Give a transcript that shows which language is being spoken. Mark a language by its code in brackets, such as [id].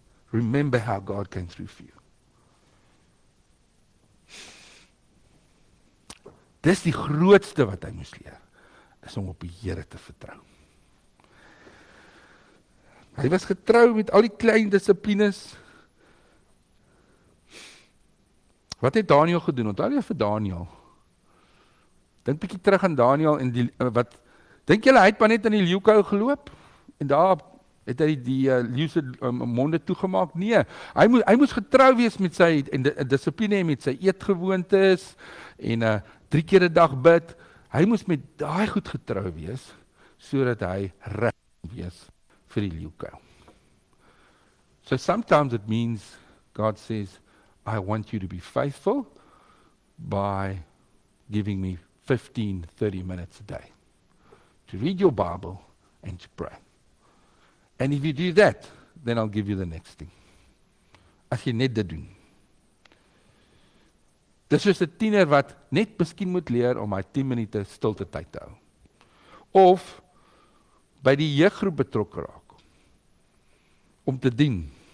[en] Remember how God came through for you. [af] Dis die grootste wat hy moes leer, is om op die Here te vertrou. Hy was getrou met al die klein dissiplines. Wat het Daniel gedoen? Onthou jy vir Daniel? Dink bietjie terug aan Daniel en dink julle hy het maar net in die leeukou geloop en daar het hy die leeu se monde toegemaak? Nee, hy moes getrou wees met sy dissipline en met sy eetgewoontes en 3 keer 'n dag bid. Hy moes met daai goed getrou wees sodat hy reg wees vir die leeukou. [en] So sometimes it means God says, I want you to be faithful by giving me 15, 30 minutes a day to read your Bible and to pray. And if you do that, then I'll give you the next thing. [af] As jy net dit doen. Dis soos 'n tiener wat net miskien moet leer om hy 10 minute stilte tyd te hou. Of by die jeuggroep betrokke raak. Om te dien.